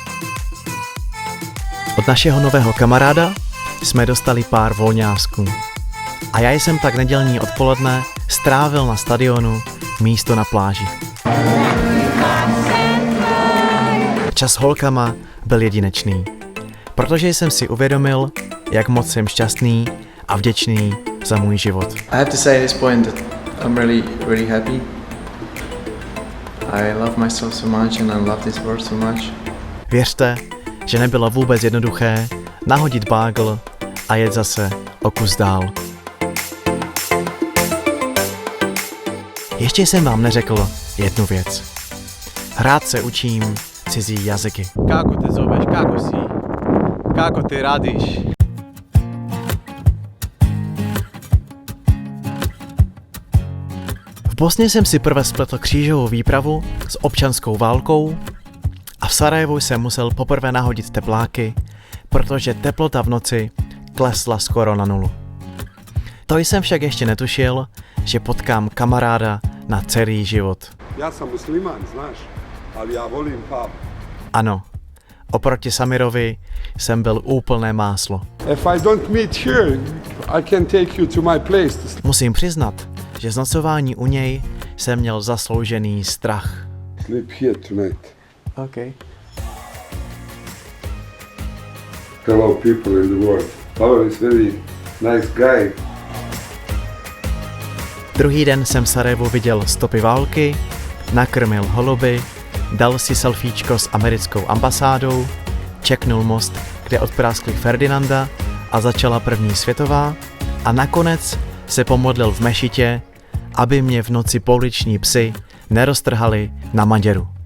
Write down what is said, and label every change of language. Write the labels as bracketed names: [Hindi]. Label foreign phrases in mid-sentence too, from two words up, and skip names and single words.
[Czech] Od našeho nového kamaráda jsme dostali pár volňásků a já jsem tak nedělní odpoledne strávil na stadionu místo na pláži. Čas s holkama byl jedinečný, protože jsem si uvědomil, jak moc jsem šťastný a vděčný za můj život. [English] I have to say at this point that I'm really happy. I love myself so much and I love this world so much. [Czech] Věřte, že nebylo vůbec jednoduché nahodit bágl a jet zase o kus dál. Ještě jsem vám neřekl jednu věc. Rád se učím cizí jazyky. [Bosnian] Kako te zoveš, kako si, kako ty radiš? [Czech] V Bosně jsem si prvé spletl křížovou výpravu s občanskou válkou a v Sarajevu jsem musel poprvé nahodit tepláky, protože teplota v noci klesla skoro na 0. To jsem však ještě netušil, že potkám kamaráda na celý život. [Bosnian] Ja sam musliman, znaš, ali ja volim pub. [Czech] Ano, oproti Samirovi jsem byl úplné máslo. [English] If I don't meet here, I can take you to my place. [Czech] Musím přiznat, že z nocování u něj jsem měl zasloužený strach. [English] Sleep here tonight. Okay. Hello people in the world. Pavel is very nice guy. [Czech] Druhý den jsem v Sarajevu viděl stopy války, nakrmil holuby, dal si selfiečko s americkou ambasádou, čeknul most, kde odpráskli Ferdinanda a začala první světová a nakonec se pomodlil v mešitě, aby mě v noci pouliční psi neroztrhali na Maděru.